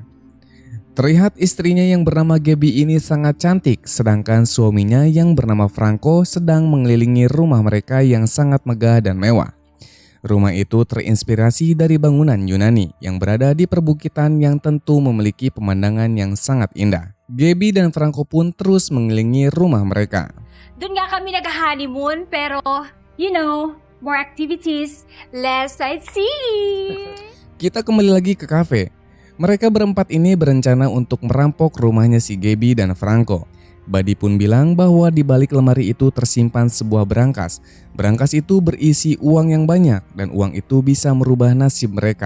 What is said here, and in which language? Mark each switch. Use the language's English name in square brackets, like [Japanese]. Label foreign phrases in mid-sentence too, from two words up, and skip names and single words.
[Indonesian] Terlihat istrinya yang bernama Gaby ini sangat cantik, sedangkan suaminya yang bernama Franco sedang mengelilingi rumah mereka yang sangat megah dan mewah. Rumah itu terinspirasi dari bangunan Yunani yang berada di perbukitan yang tentu memiliki pemandangan yang sangat indah. Gaby dan Franco pun terus mengelilingi rumah mereka. [Filipino] Doon nga kami nag-honeymoon, pero, [English] you know, more activities, less sightseeing. [Indonesian] Kita kembali lagi ke kafe. Mereka berempat ini berencana untuk merampok rumahnya si Gaby dan Franco. Buddy pun bilang bahwa di balik lemari itu tersimpan sebuah berangkas. Berangkas itu berisi uang yang banyak dan uang itu bisa merubah nasib mereka.